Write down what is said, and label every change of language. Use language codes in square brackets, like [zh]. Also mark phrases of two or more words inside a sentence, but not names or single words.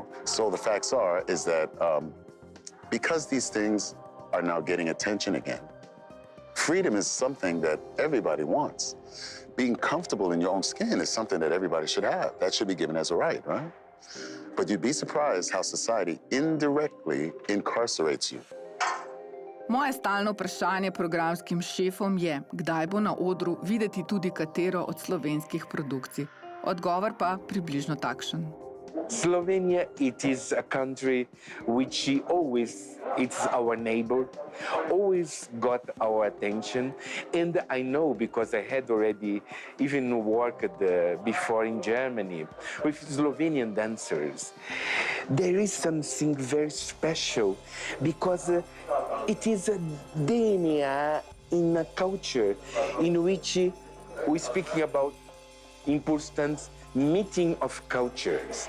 [en] So the facts is that because these things are now getting attention again, freedom is something that everybody wants. Being comfortable in your own skin is something that everybody should have. That should be given as a right? But you'd be surprised how society indirectly incarcerates you. [sl] Moje stalno vprašanje programskim šefom je, kdaj bo na odru videti tudi katero od slovenskih produkcij. Odgovor pa približno takšen. [en] Slovenia, it is a country which it's our neighbor, always got our attention. And I know, because I had already even worked before in Germany with Slovenian dancers, there is something very special, because it is a DNA in a culture in which we're speaking about ImPulsTanz, meeting of cultures.